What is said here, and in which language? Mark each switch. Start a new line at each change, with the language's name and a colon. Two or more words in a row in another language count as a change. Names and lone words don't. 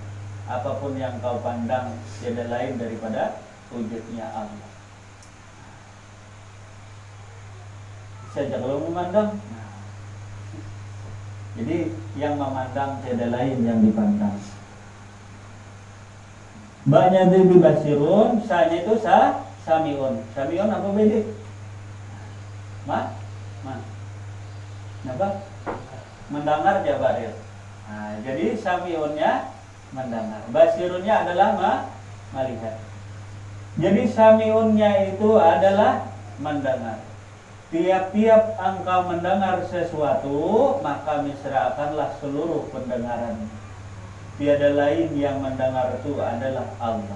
Indonesian: Apapun yang kau pandang tidak lain daripada wujudnya Allah. saja kalau memandang. Nah, jadi yang memandang tiada lain yang dipandang. Banyak dari basirun, sanya itu samiun. Samiun apa beda? Kenapa? Mendengar jabaril. Nah, jadi samiunnya mendengar. Basirunnya adalah melihat. Jadi samiunnya itu adalah mendengar. Tiap-tiap engkau mendengar sesuatu, maka misrakanlah seluruh pendengaran. Tiada lain yang mendengar itu adalah Allah.